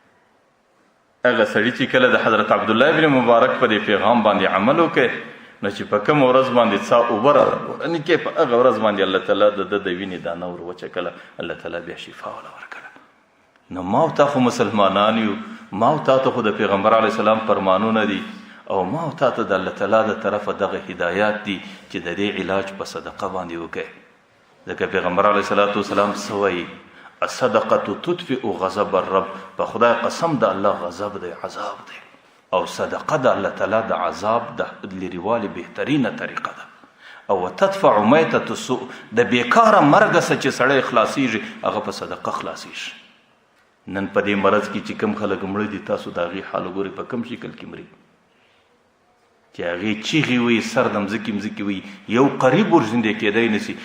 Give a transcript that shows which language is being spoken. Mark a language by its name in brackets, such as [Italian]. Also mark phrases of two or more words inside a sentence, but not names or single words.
[Pashto] هغه سړي چې کله د حضرت عبدالله بن مبارک په دې پیغام باندې عمل وکړي نو چې په کومه ورځ باندې څا اوبه راپورته کې په هغه ورځ باندې الله تعالی د ده د وینې دانه ور وچه کړه، الله تعالی بیا شفا وله ورکړه. نو ما او تا خو مسلمانان یو، ما او تا ته خو د پیغمبر [Arabic] علیه السلام [Pashto] فرمانونه دي او ما او تا ته د الله تعالی د طرفه دغه هدایات دي چې د دې علاج په صدقه باندې وکړئ. ځکه پیغمبر [Arabic] علیه صلات وسلام [Pashto] څه وایي؟ [Arabic] الصدقه تطفئ غضب الرب، [Pashto] په خدای قسم د الله غضب دی، عذاب دی، او صدقه د الله تعالی د عذاب د لرېوالي بهترینه طریقه ده. [Arabic] او تدفع میتة السوء، [Pashto] د بیکاره مرګ څخه چې سړی خلاصیږي هغه په صدقه خلاصیږي. نن په دې مرض کې چې کوم خلک مړه دي تاسو د هغې حال وګورئ په کوم شکل کې مري چې هغې چیغې وي، سر د مځکې وي، یو قریب ورژندې کېدی نه سي.